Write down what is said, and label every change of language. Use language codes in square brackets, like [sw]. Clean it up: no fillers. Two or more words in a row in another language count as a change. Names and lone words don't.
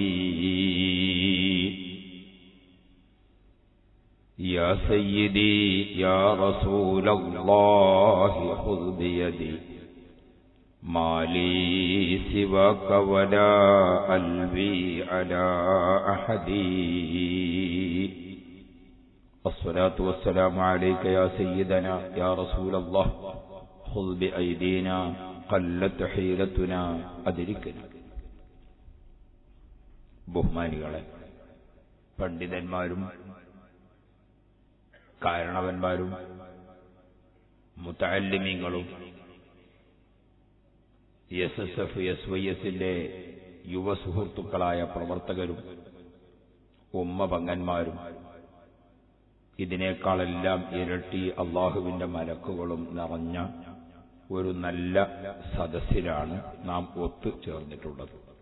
[ar] يا سيدي يا رسول الله خذ بيدي ما لي سواك ولا قلبي على أحد. الصلاة والسلام عليك يا سيدنا يا رسول الله خذ بأيدينا قلت حيلتنا أدركنا. [ml] ബഹുമാനികളെ, പണ്ഡിതന്മാരും കാരണവന്മാരും മുതഅല്ലിമീങ്ങളും SSF SYSന്റെ യുവ സുഹൃത്തുക്കളായ പ്രവർത്തകരും ഉമ്മപങ്ങന്മാരും ഇതിനേക്കാളെല്ലാം ഇരട്ടി അള്ളാഹുവിന്റെ മലക്കുകളും നിറഞ്ഞ ഒരു നല്ല സദസ്സിലാണ് നാം ഒത്തുചേർന്നിട്ടുള്ളത്.